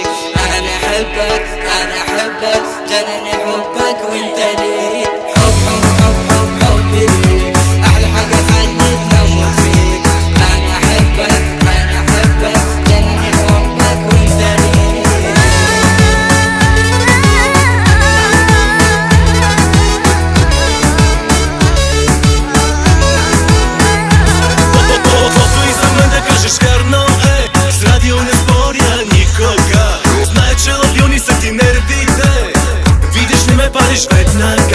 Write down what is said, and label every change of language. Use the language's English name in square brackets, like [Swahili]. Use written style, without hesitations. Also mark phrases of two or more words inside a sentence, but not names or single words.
[Arabic] أنا أحبك أنا أحبك جنني حبك وأنت ليك. حبي ليك أحلى حاجة خلتنا أموت فيك. أنا أحبك جنني حبك وأنت ليك. [Bulgarian] Вярно е, с радио не споря никога. Знае, че лабилни са ти нервите. Видиш ли ме палиш веднага.